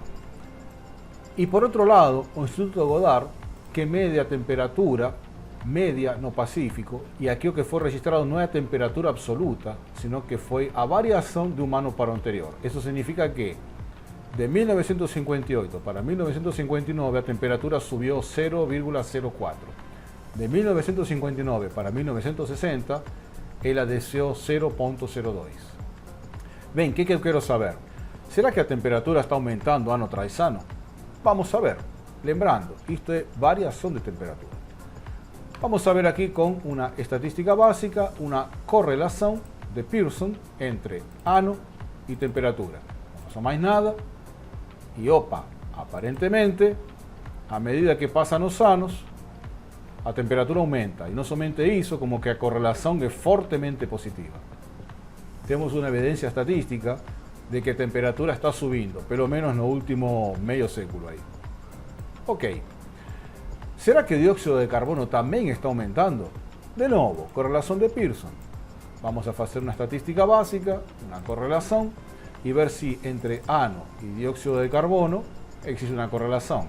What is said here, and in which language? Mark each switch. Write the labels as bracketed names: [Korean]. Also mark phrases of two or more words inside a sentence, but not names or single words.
[Spanish] Y por otro lado, el Instituto Goddard, [Portuguese] que mede a temperatura media no Pacífico, [Spanish] y aquí lo que fue registrado no es [Portuguese] a temperatura absoluta, [Spanish] sino que fue a variación de un ano [Portuguese] para o anterior. [Spanish] Eso significa que de 1958 para 1959 la temperatura subió 0,04. [Portuguese] De 1959 para 1960, ela desceu 0,02. Bem, [Spanish] ¿qué que quiero saber? ¿Será que la temperatura está aumentando ano tras ano? Vamos a ver, lembrando, esto es variación de temperatura. Vamos a ver aquí con una estadística básica, una correlación de Pearson entre ano y temperatura. No pasa más nada y opa, aparentemente, a medida que pasan los años, la temperatura aumenta. Y no solamente eso, como que la correlación es fuertemente positiva. Tenemos una evidencia estadística de que [Portuguese] a temperatura está subindo, pelo menos [Spanish] no último medio século ahí. Ok. ¿Será que el dióxido de carbono también está aumentando? De nuevo, correlación de Pearson. Vamos a hacer una estadística básica, una correlación, y ver si entre ano y dióxido de carbono existe una correlación.